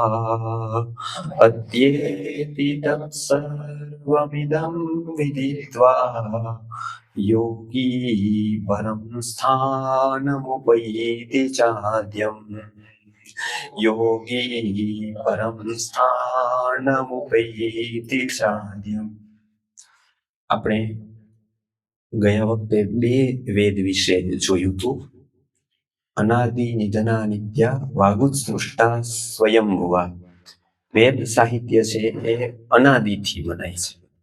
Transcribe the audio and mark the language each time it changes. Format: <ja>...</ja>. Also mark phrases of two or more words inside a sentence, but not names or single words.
<sa>अत्येति तत्सर्वमिदं विदित्वा योगी परं स्थानमुपैति चाद्यम् योगी परं स्थानमुपैति चाद्यम्।</sa> <gu>આપણે ગયા વખતે બે વેદ વિશે જોયું હતું,</gu> <sa>अनादि निधना नित्या वागुत सृष्टा स्वयंभुवा.</sa> <gu>વેદ સાહિત્ય છે એ અનાદિથી બનાય છે.</gu>